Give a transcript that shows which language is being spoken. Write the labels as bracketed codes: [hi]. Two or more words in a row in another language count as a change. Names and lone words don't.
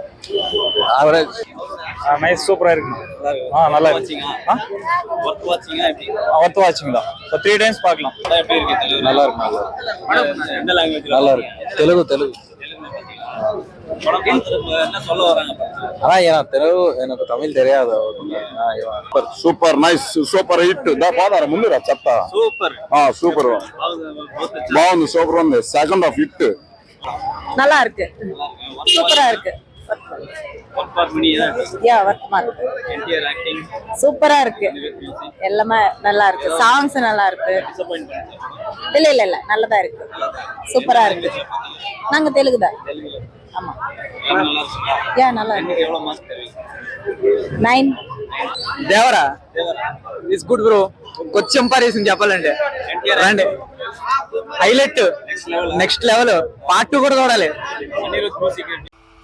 [en] average. nice, [ta] சூப்பரா இருக்கு. நல்லா [en] watching. worth watching எப்படி? worth watching [ta] தான். 3 டைம்ஸ் பார்க்கலாம். படம் எப்படி இருக்கு? தெலுங்கு நல்லா இருக்கு. எந்த லாங்குவேஜ்? நல்லா இருக்கு. தெலுங்கு. படம் பார்த்துட்டு என்ன சொல்ல வராங்க? அதான் தெலுங்கு, எனக்கு தமிழ் தெரியாது. [en] super nice, super hit. [te] పోదారా ముందు రా చెప్తా. సూపర్. సూపర్ బాగుంది, సూపర్ ఉంది. [en] second half hit. [ta] நல்லா இருக்கு, சூப்பரா இருக்கு. வர்த்தமா இருக்கு. என்டிஆர் ஆக்டிங் சூப்பரா இருக்கு. எல்லாமே நல்லா இருக்கு. சாங்ஸ் நல்லா இருக்கு. இல்ல நல்லதா இருக்கு. சூப்பரா இருக்கு. நாங்க தெலுங்கு தான். ஆமா. நல்லா இருக்கு. எவ்வளவு மார்க் தருவீங்க? 9. [te] దేవరా [en] it's good bro. [te] కొంచెం పరిస్థితి చెప్పాలంటే రండి. హైలైట్, [en] next level. [te] పార్ట్ 2 కూడా చూడాలి.